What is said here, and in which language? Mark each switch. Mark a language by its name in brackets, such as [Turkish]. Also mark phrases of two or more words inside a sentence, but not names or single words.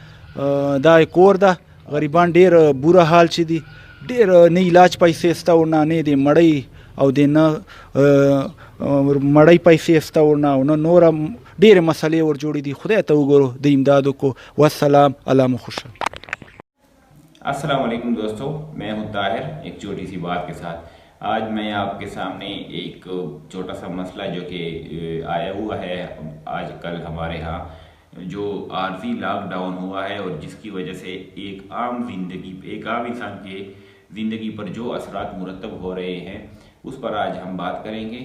[Pashto] دا یې کور ده غریبان ډېر بوره حال چې دي ډېر نه علاج پیسې شته ورنه نه د مړۍ او د نه مړۍ پیسې شته ورنه او نه نوره ډېرې مسلې ور جوړې دي خدای ته وګورو د امداد وکړو والسلام الله مو خوشحال [Arabic] السلام عليكم [Urdu] دوستوں، میں ہوں طاہر ایک چھوٹی سی بات کے ساتھ. آج میں آپ کے سامنے ایک چھوٹا سا مسئلہ جو کہ آیا ہوا ہے آج کل ہمارے یہاں، جو عارضی لاک ڈاؤن ہوا ہے اور جس کی وجہ سے ایک عام انسان کے زندگی پر جو اثرات مرتب ہو رہے ہیں اس پر آج ہم بات کریں گے.